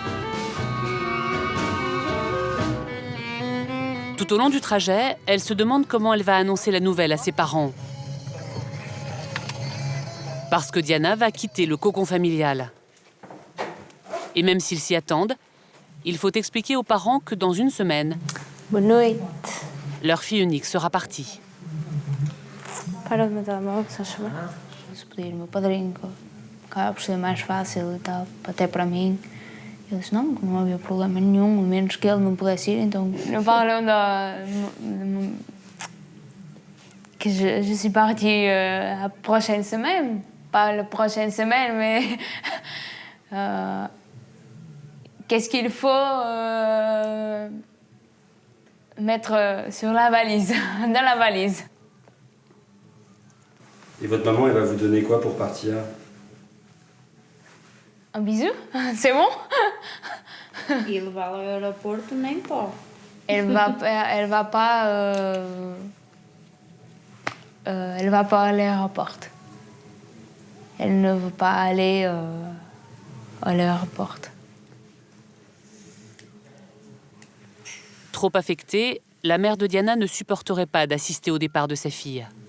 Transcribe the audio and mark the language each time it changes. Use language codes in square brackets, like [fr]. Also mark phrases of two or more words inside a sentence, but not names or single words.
[fr] Tout au long du trajet, elle se demande comment elle va annoncer la nouvelle à ses parents. Parce que Diana va quitter le cocon familial. Et même s'ils s'y attendent, il faut expliquer aux parents que dans 1 semaine, leur fille unique sera partie. [pt] Para o meu telemóvel, se achas bem? Se podia ir o meu padrinho, que acaba por ser mais fácil e tal, até para mim. Eu disse não, que não havia problema nenhum, a menos que ele não pudesse ir, então... [fr] Nous parlons que je suis partie la prochaine semaine. Pas la prochaine semaine, mais... qu'est-ce qu'il faut mettre sur la valise, dans la valise. Et votre maman, elle va vous donner quoi pour partir? Un bisou? C'est bon? [pt] E levá-la ao aeroporto nem pode. [fr] Elle va pas à l'aéroport. Elle ne veut pas aller à l'aéroport. Trop affectée, la mère de Diana ne supporterait pas d'assister au départ de sa fille.